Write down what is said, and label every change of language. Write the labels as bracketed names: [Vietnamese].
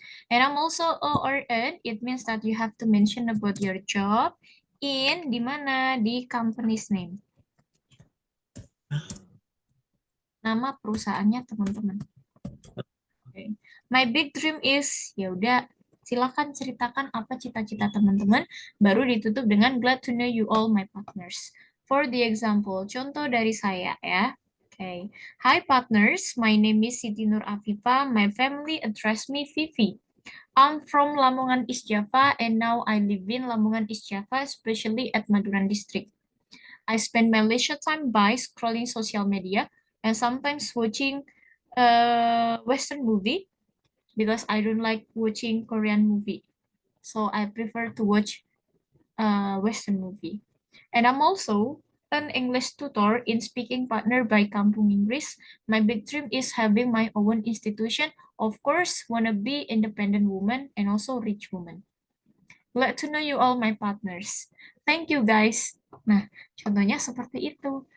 [English] And I'm also ORN, it means that you have to mention about your job in, [Indonesian] di mana? Di company's name. Nama perusahaannya teman-teman. Okay. [English] My big dream is, [Indonesian] ya udah, silakan ceritakan apa cita-cita teman-teman, baru ditutup dengan [English] glad to know you all my partners. For the example, [Indonesian] contoh dari saya ya. [English] Okay. Hi partners, my name is Siti Nur Afifa. My family address me Vivi. I'm from Lamongan East Java and now I live in Lamongan East Java, especially at Maduran District. I spend my leisure time by scrolling social media and sometimes watching Western movie because I don't like watching Korean movie. So I prefer to watch Western movie. And I'm also an English tutor in speaking partner by Kampung Inggris. My big dream is having my own institution. Of course, wanna be independent woman and also rich woman. Glad to know you all my partners. Thank you guys. [Indonesian] Nah, contohnya seperti itu.